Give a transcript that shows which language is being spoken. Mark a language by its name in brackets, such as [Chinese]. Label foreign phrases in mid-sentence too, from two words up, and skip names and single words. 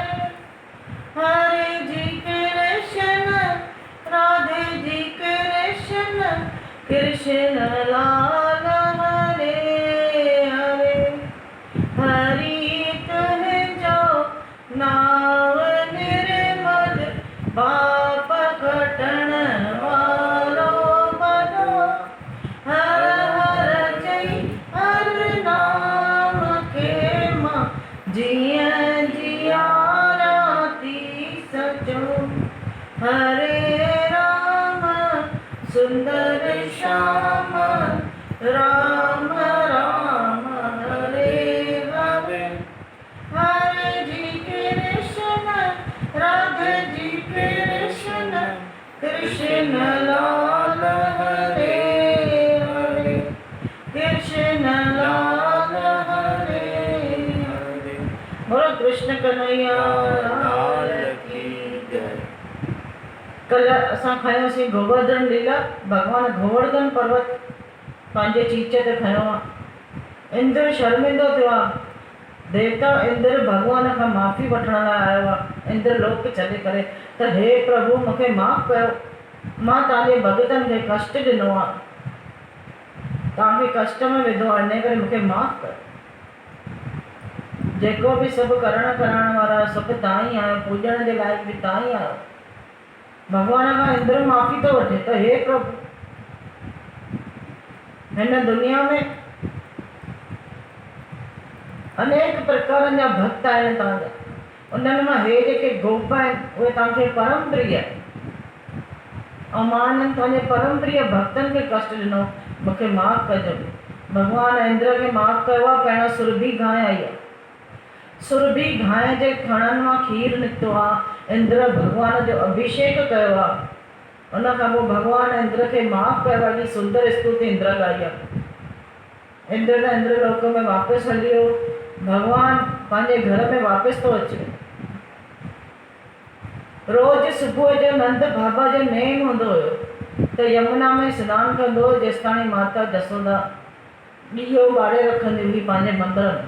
[Hindi] हरे जी कृष्ण राधे जी कृष्ण कृष्ण लाल हरे हरे। [Sindhi] हरि तुम जो नाव निर्मल पाप कटण वालो बनो। हर हर जय हर नाम के मां जिया जिया राती सचो। [Hindi] हरे राम सुंदर श्याम राम राम हरे हरे। हरे जी कृष्ण राधे जी कृष्ण कृष्ण लाल हरे हरे। कृष्ण लाल हरे हरे। बोलो कृष्ण कन्हैया लाल की जय। [Sindhi] कल असां खयोसीं गोवर्धन लीला। भगवान गोवर्धन पर्वत पंहिंजे चीच ते खयो आहे। इंद्र शर्मिंदो थियो आहे। देवता इंद्र भगवान खां माफ़ी वठण लाइ आयो आहे। इंद्र लोक छॾे करे त हे प्रभु मूंखे माफ़ कयो। मां तव्हांजे भगतनि खे कष्ट ॾिनो आहे, तव्हांखे कष्ट में विधो आहे, इन करे मूंखे माफ़ कयो। जेको बि सभु करण वारा सभु तव्हां ई आहियो, पूॼण जे लाइक़ बि तव्हां ई आहियो। भगवान खां इंद्र माफ़ी थो वठे त हे प्रभु हिन दुनिया में अनेक प्रकारनि जा भक्त आहिनि तव्हांजा। उन्हनि मां हे जेके गोप आहिनि उहे तव्हांखे परम प्रिय आहिनि ऐं मां हिननि तव्हांजे परम प्रिय भक्तनि खे कष्ट ॾिनो, मूंखे माफ़ कजो। भगवान इंद्र खे माफ़ कयो आहे। पहिरियों सुरभि गांइ आई आहे। सुरभि गांइ जे थणनि मां खीर निकितो आहे। इंद्र भगवान जो अभिषेक कयो आहे। उन खां पोइ भगवान इंद्र खे माफ़ कयो आहे। सुंदर स्तुति इंद्र गाई आहे। इंद्र त इंद्र लोक में वापसि हली वियो। भगवान पंहिंजे घर में वापसि थो अचे। रोज़ सुबुह जो नंद बाबा जो नेम हूंदो हुयो त यमुना में सनानु कंदो हो जेसि ताईं माता जसोदा ॾीओ ॿारे रखंदी हुई पंहिंजे मंदर में।